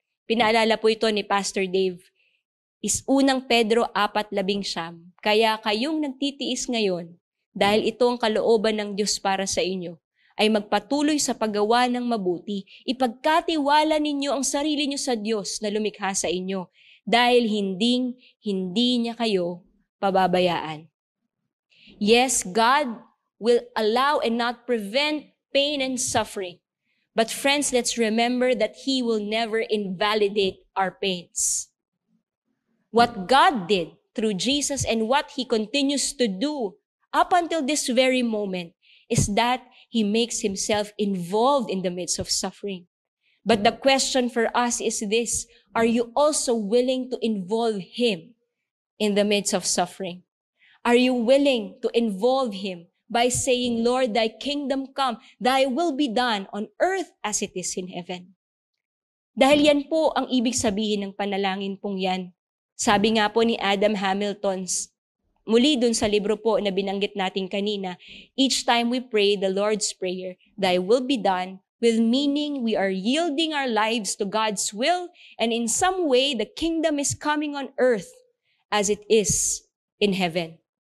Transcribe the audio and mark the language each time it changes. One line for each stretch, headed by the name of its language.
Filipino: Pinaalala po ito ni Pastor Dave, is unang Pedro 4:11, kaya kayong nagtitiis ngayon, dahil ito ang kalooban ng Diyos para sa inyo, ay magpatuloy sa paggawa ng mabuti, ipagkatiwala ninyo ang sarili niyo sa Diyos na lumikha sa inyo, dahil hindi niya kayo pababayaan.
English: Yes, God will allow and not prevent pain and suffering. But friends, let's remember that He will never invalidate our pains. What God did through Jesus and what He continues to do up until this very moment is that He makes Himself involved in the midst of suffering. But the question for us is this, are you also willing to involve Him in the midst of suffering? Are you willing to involve Him by saying, Lord, thy kingdom come, thy will be done on earth as it is in heaven?
Filipino: Dahil yan po ang ibig sabihin ng panalangin pong yan. Sabi nga po ni Adam Hamilton, muli dun sa libro po na binanggit natin kanina,
English: each time we pray the Lord's Prayer, thy will be done, with meaning we are yielding our lives to God's will, and in some way, the kingdom is coming on earth as it is in heaven.